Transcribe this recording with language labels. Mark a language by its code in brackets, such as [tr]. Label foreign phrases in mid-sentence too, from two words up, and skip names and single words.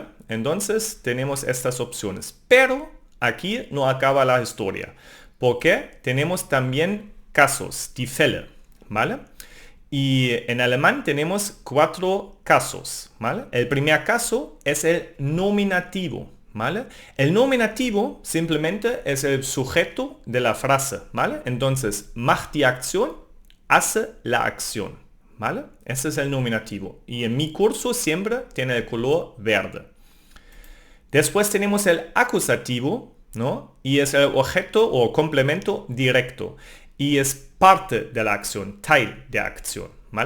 [es] Entonces tenemos estas opciones. Pero aquí no acaba la historia, porque tenemos también casos, [de] die Fälle, [es] ¿vale? Y en alemán tenemos 4 casos, ¿vale? El primer caso es el nominativo, ¿vale? El nominativo simplemente es el sujeto de la frase, ¿vale? Entonces, [de] macht die Aktion, [es] hace la acción, ¿vale? Ese es el nominativo. Y en mi curso siempre tiene el color verde. Después tenemos el acusativo, ¿no? Y es el objeto o complemento directo. Y es parte de la acción, Teil de acción, ¿vale?